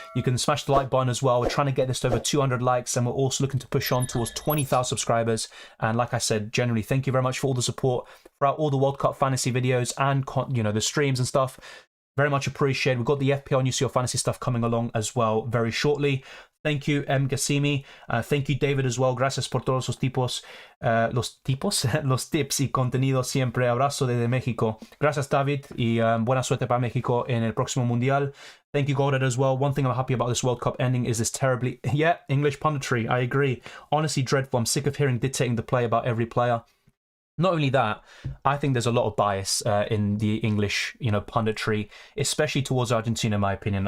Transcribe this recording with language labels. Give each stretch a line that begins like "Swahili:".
English: You can smash the like button as well. We're trying to get this to over 200 likes. And we're also looking to push on towards 20,000 subscribers. And like I said, generally, thank you very much for all the support throughout all the World Cup fantasy videos and, you know, the streams and stuff. Very much appreciated. We've got the FPL and UCL fantasy stuff coming along as well very shortly. Thank you, M. Gassimi. Thank you, David, as well.
Spanish: Gracias por todos los tipos, los tips y contenido siempre. Abrazo desde México. Gracias, David, y buena suerte para México en el próximo Mundial.
English: Thank you, Golded, as well. One thing I'm happy about this World Cup ending is this terribly... Yeah, English punditry. I agree. Honestly, dreadful. I'm sick of hearing dictating the play about every player. Not only that, I think there's a lot of bias in the English, punditry, especially towards Argentina, in my opinion.